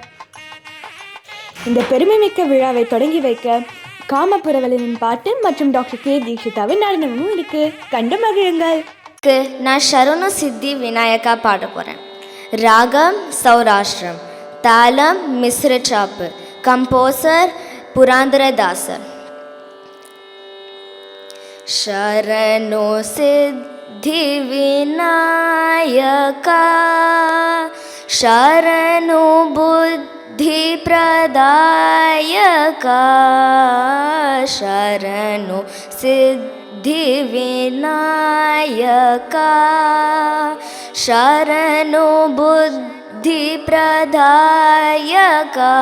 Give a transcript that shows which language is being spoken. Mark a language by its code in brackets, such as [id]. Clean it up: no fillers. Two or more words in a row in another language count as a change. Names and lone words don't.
[ta] இந்த பெருமைமிக்க விழாவை தொடங்கி வைக்க காமபுரவலனின் பாட்டு மற்றும் டாக்டர் கே தீக்ஷிதாவின் நடனமும் இருக்கு. கண்டு மகிழுங்கள். நான் ஷருண சித்தி விநாயகா பாட போகிறேன். ராகம் சௌராஷ்டிரம், தாளம் மிஸ்ர சாப்பு, கம்போசர் புராந்தரதாசர். [kn] ಶರಣು ಸಿದ್ಧಿ ವಿನಾಯಕ, ಶರಣು ಬುದ್ಧಿ ಪ್ರದಾಯಕ, ಶರಣು ಸಿದ್ಧಿ ವಿನಾಯಕ, ಶರಣು ಬುದ್ಧಿ ಪ್ರದಾಯಕ,